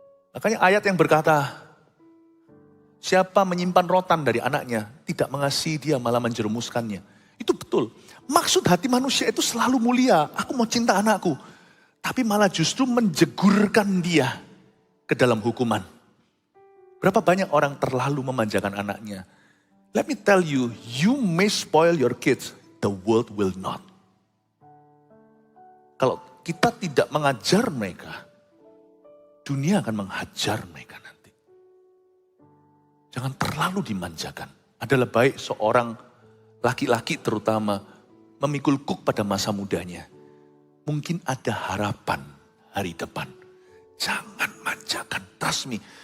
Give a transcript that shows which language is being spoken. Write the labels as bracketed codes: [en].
[id] Makanya ayat yang berkata, siapa menyimpan rotan dari anaknya, tidak mengasihi dia malah menjerumuskannya. Itu betul. Maksud hati manusia itu selalu mulia. Aku mau cinta anakku. Tapi malah justru menjegurkan dia ke dalam hukuman. Berapa banyak orang terlalu memanjakan anaknya. [en] Let me tell you, you may spoil your kids, the world will not. [id] Kalau kita tidak mengajar mereka, dunia akan menghajar mereka nanti. Jangan terlalu dimanjakan. Adalah baik seorang laki-laki terutama memikul kuk pada masa mudanya. Mungkin ada harapan hari depan. Jangan manjakan, [en] trust me.